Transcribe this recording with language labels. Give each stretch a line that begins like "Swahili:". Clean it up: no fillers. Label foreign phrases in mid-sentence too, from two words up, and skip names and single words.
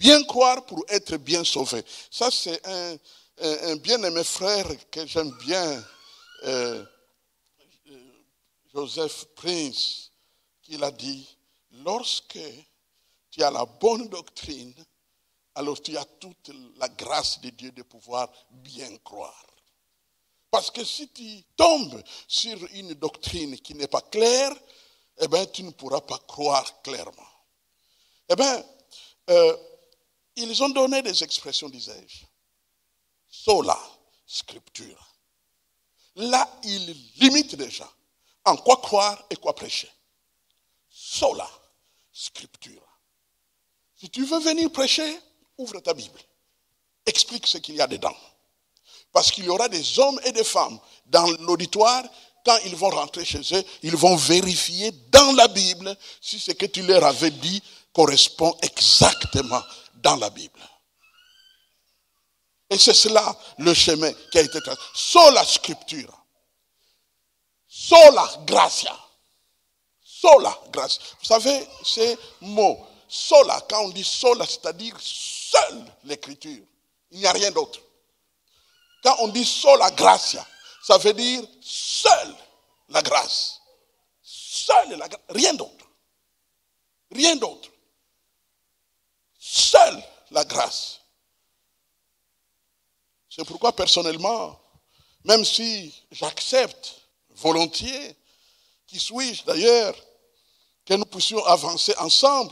French: Bien croire pour être bien sauvé. Ça, c'est un bien-aimé frère que j'aime bien, Joseph Prince, qui l'a dit, lorsque tu as la bonne doctrine, alors tu as toute la grâce de Dieu de pouvoir bien croire. Parce que si tu tombes sur une doctrine qui n'est pas claire, eh bien, tu ne pourras pas croire clairement. Eh bien, ils ont donné des expressions, disais-je.
Latin: Sola scriptura.
French: Là, ils limitent déjà en quoi croire et quoi prêcher.
Latin: Sola scriptura.
French: Si tu veux venir prêcher, ouvre ta Bible. Explique ce qu'il y a dedans. Parce qu'il y aura des hommes et des femmes dans l'auditoire, quand ils vont rentrer chez eux, ils vont vérifier dans la Bible si ce que tu leur avais dit correspond exactement dans la Bible. Et c'est cela le chemin qui a été tracé.
Latin: Sola scriptura. Sola gratia. Sola gratia.
French: Vous savez, ces mots, sola, quand on dit sola, c'est-à-dire seule l'écriture. Il n'y a rien d'autre. Quand on dit
Latin: sola gratia,
French: ça veut dire seule la grâce. Seule la grâce. Rien d'autre. Rien d'autre. Seule la grâce. C'est pourquoi personnellement, même si j'accepte volontiers, qui suis-je d'ailleurs, que nous puissions avancer ensemble,